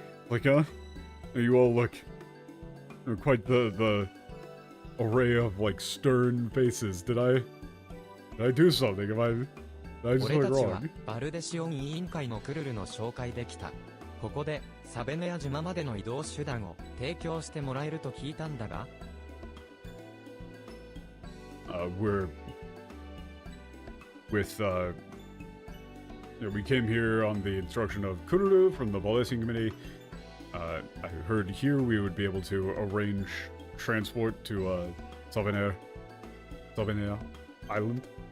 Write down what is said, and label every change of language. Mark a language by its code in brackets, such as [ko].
[en] Like, you all look quite the array of, like, stern faces. Did I do something? Did I do something wrong? [ja] バルデシオン委員会のクルルの紹介できた。ここでサベネア島までの移動手段を提供してもらえると聞いたんだが。 [en] We're with we came here on the instruction of Kururu from the Blessing Committee. I heard here we would be able to arrange transport to Savenea Island.